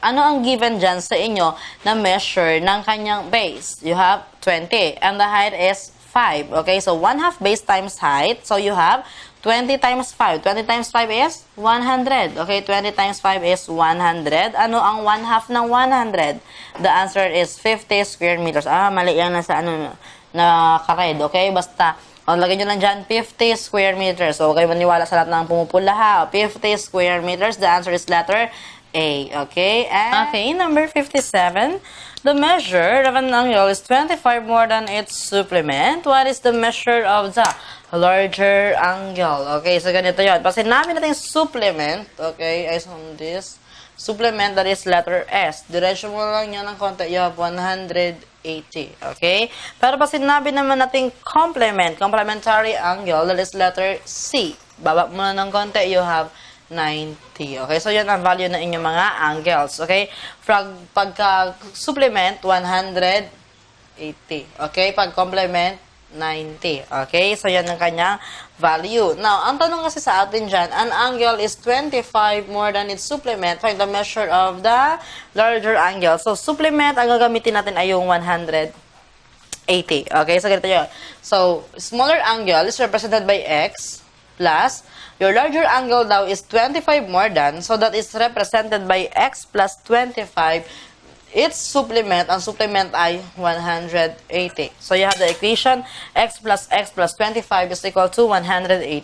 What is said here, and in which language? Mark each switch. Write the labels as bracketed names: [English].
[Filipino] Ano ang given dyan sa inyo na measure ng kanyang base? [English] You have 20 and the height is 5. Okay, so 1/2 base times height. So you have 20 times 5. 20 times 5 is 100. Okay, 20 times 5 is 100. [Filipino] Ano ang 1/2 ng 100? [English] The answer is 50 square meters. [Filipino] Mali yan na sa na kared. Okay, basta lagay nyo lang dyan, 50 square meters. So, okay, maniwala sa lahat ng pumupula ha. [English] 50 square meters. The answer is letter A. Okay? And okay, number 57. The measure of an angle is 25 more than its supplement. What is the measure of the larger angle? Okay, [Filipino] so ganito yun. Pag sinabi natin supplement, okay, [English] I saw this. Supplement, that is letter S. [Filipino] Diretso mo lang yan ng konti. [English] You have 180. Okay? [Filipino] Pero pag sinabi naman natin [English] complementary angle, that is letter C. [Filipino] Baba mo na ng konti, [English] you have 90. [Filipino] Okay? So, yan ang value ng inyong mga angles. Okay? Pagka-supplement, 180. Okay? Pag-complement, 90. Okay? So, yan ang kanyang value. Now, ang tanong kasi sa atin dyan, [English] an angle is 25 more than its supplement. Find the measure of the larger angle. [Filipino] So, supplement, ang gagamitin natin ay yung 180. Okay? So, ganito yun. [English] So, smaller angle is represented by X plus your larger angle daw is 25 more than. So, that is represented by X plus 25. Its supplement, [Filipino] ang supplement ay 180. [English] So, you have the equation, x plus 25 is equal to 180.